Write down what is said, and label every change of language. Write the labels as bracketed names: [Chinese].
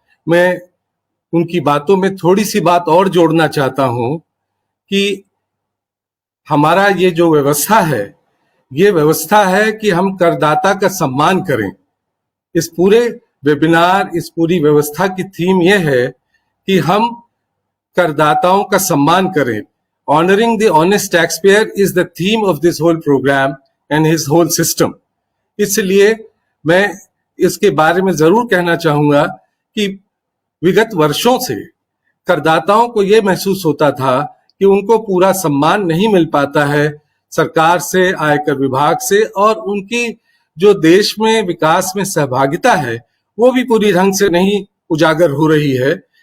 [Hindi] मैं उनकी बातों में थोड़ी सी बात और जोड़ना चाहता हूं कि हमारा ये जो व्यवस्था है, ये व्यवस्था है कि हम करदाता का सम्मान करें। इस पूरे वेबिनार, इस पूरी व्यवस्था की थीम ये है कि हम करदाताओं का सम्मान करें। [English] Honoring the honest taxpayer is the theme of this whole program and his whole system. [Hindi] इसलिए मैं इसके बारे में जरूर कहना चाहूंगा कि विगत वर्षों से करदाताओं को यह महसूस होता था कि उनको पूरा सम्मान नहीं मिल पाता है सरकार से, आयकर विभाग से, और उनकी जो देश में विकास में सहभागिता है वो भी पूरी ढंग से नहीं उजागर हो रही है।